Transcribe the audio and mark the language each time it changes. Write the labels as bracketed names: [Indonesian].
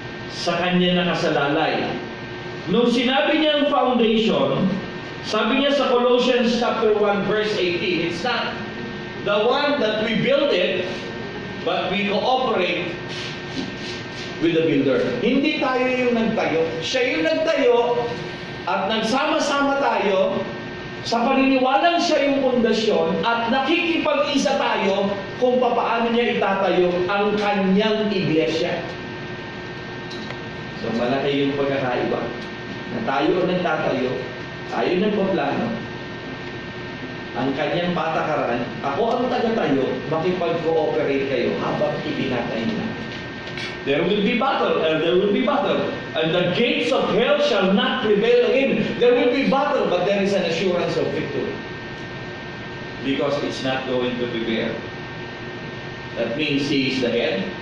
[Filipino] Sa Kanya nakasalalay. Nung sinabi niya ang foundation, sabi niya sa [English] Colossians chapter 1 verse 18, it's not the one that we build it, but we cooperate with the builder. [Filipino] Hindi tayo yung nagtayo. Siya yung nagtayo at nagsama-sama tayo sa paniniwalang siya yung pundasyon at nakikipag-isa tayo kung paano niya itatayo ang kanyang iglesia. So malaki yung pagkakaiba. Na tayo ang nagtatayo, tayo nagpaplano, ang kanyang patakaran, ako ang taga-tayo, makipag-cooperate kayo habang itinatayo na. [English] There will be battle, and there will be battle. And the gates of hell shall not prevail again. There will be battle, but there is an assurance of victory. Because it's not going to prevail. That means He is the head.